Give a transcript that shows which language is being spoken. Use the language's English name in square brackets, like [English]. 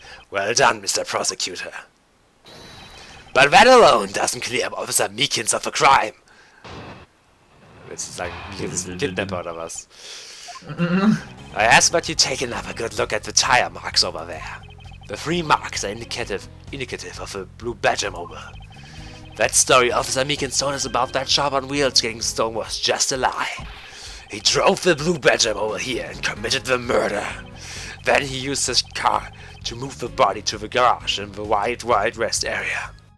[English] Well done, Mr. Prosecutor. But that alone doesn't clear up Officer Meekins of a crime. [German] Willst du sagen, Meekins ist ein Kidnapper oder was? [English] I ask that you take another good look at the tire marks over there. The 3 marks are indicative of a blue Badger mobile. That story Officer Meekins told us about that shop on wheels getting stolen was just a lie. He drove the blue Badger mobile here and committed the murder. Then he used his car to move the body to the garage in the Wild West area.